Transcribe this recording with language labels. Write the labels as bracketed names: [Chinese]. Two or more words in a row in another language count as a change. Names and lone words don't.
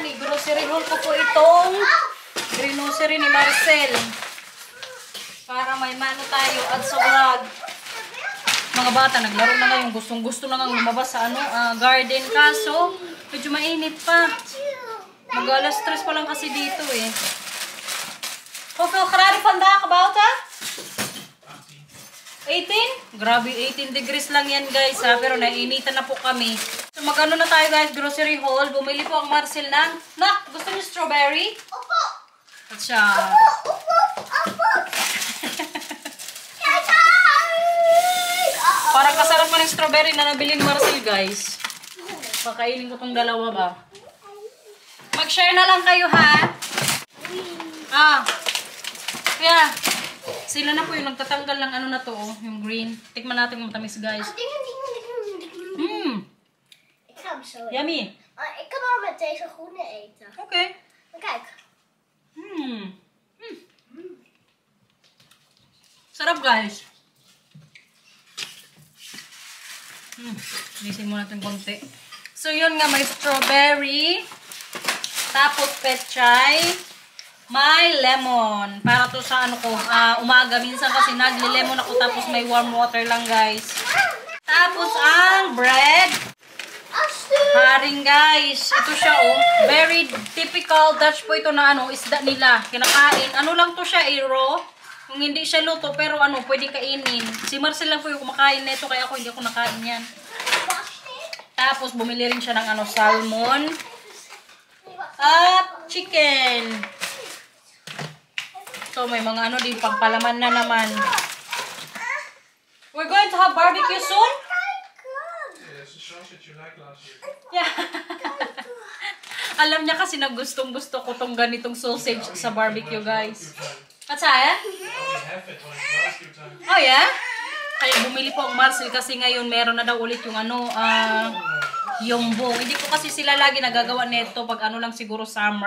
[Filipino] I-grocery haul ko po itong grocery ni Marcel. Para may mano tayo at sa vlog. Mga bata, naglaro na ngayon. Gustong-gusto na nga lumabas sa garden. Kaso, medyo mainit pa. Mag-alas 3 pa lang kasi dito eh. [Dutch] Hoeveel graden vandaag about ha? 18? [Filipino] Grabe, 18 degrees lang yan guys ha. Pero nainitan na po kami. So mag-ano na tayo guys, grocery haul. Bumili po ang Marcel ng... Nak, gusto niyo strawberry? Opo! At siya... Parang kasarap pa ng strawberry na nabili ni Marcel guys. Pakainin ko tong dalawa ba. Mag-share na lang kayo ha. Kaya, sila na po yung nagtatanggal ng na to, yung green. Tikman natin yung matamis guys. [Dutch] Ik ga hem zo eten. Yummy. Ik kan wel met deze groene eten. Okay. Maar kijk. [Filipino] Sarap guys. Lisin mo natin konti. So yun nga, may strawberry. Tapos pechay. May lemon. Para to sa umaga. Minsan kasi nagle-lemon ako tapos may [English] warm water [Filipino] lang guys. Tapos ang bread. Haring guys. Ito siya [English] very typical Dutch [Filipino] po ito na isda nila. Kinakain. Ano lang to siya raw. Kung hindi siya luto pero pwedeng kainin. Si Marcel lang po yung kumakain nito kaya ako hindi ako nakain yan. Tapos bumili rin siya ng salmon. At chicken. So may mga din pangpalaman na naman. [English] We're going to have barbecue soon? Yeah. [Filipino] Alam niya kasi na gustong-gusto ko tong ganitong sausage sa barbecue guys. At saya? [English] Oh yeah? [Filipino] Kaya bumili po ang Marcel kasi ngayon meron na daw ulit yung yumbo. Hindi ko kasi sila lagi nagagawa nito pag lang siguro summer.